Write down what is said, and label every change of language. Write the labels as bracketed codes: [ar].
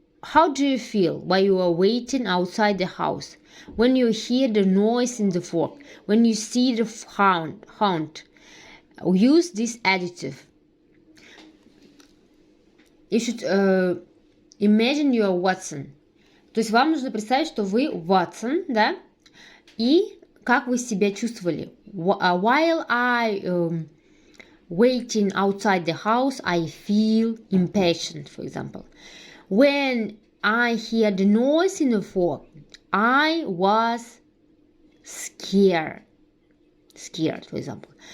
[en] How do you feel while you are waiting outside the house? When you hear the noise in the fog? When you see the hound? Use this adjective. You should imagine you are Watson. [ru] То есть вам нужно представить, что вы Watson, да? И как вы себя чувствовали? [en] While I waiting outside the house, I feel impatient, for example. When I hear the noise in the fog, I was scared, for example.